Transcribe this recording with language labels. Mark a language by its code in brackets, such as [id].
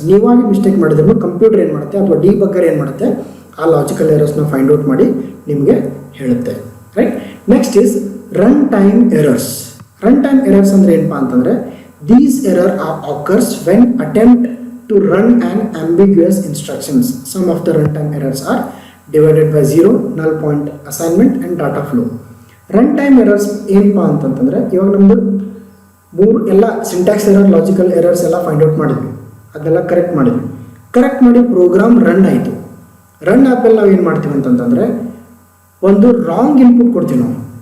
[kn] ನೀವಾಗಿ mistake ಮಾಡಿದ್ರು computer ಏನು ಮಾಡುತ್ತೆ ಅಥವಾ ಡಿಬಗರ್ ಏನು ಮಾಡುತ್ತೆ, ಆ ಲಾಜಿಕಲ್ ಎರರ್ಸ್ನ ಫೈಂಡ್ ಔಟ್ ಮಾಡಿ ನಿಮಗೆ ಹೇಳುತ್ತೆ. [en] Right, next is run time errors. Run time errors [kn] ಅಂದರೆ ಏನಪ್ಪಾ ಅಂತಂದರೆ [en] These error occurs when attempt to run an ambiguous instructions. Some of the runtime errors are divided by 0, null point assignment and data flow. [kn] Runtime errors ಏನಪ್ಪಾ ಅಂತಂತಂದರೆ ಇವಾಗ ನಮ್ಮದು ಮೂರು ಎಲ್ಲ syntax error, logical errors ಎಲ್ಲ ಫೈಂಡ್ ಔಟ್ ಮಾಡಿದ್ವಿ, ಅದನ್ನೆಲ್ಲ correct ಮಾಡಿ ಪ್ರೋಗ್ರಾಮ್ ರನ್ ಆಯಿತು. ರನ್ ಆದ್ಮೇಲೆ ನಾವು ಏನು ಮಾಡ್ತೀವಿ ಅಂತಂತಂದರೆ ಒಂದು ರಾಂಗ್ ಇನ್ಪುಟ್ ಕೊಡ್ತೀವಿ ನಾವು.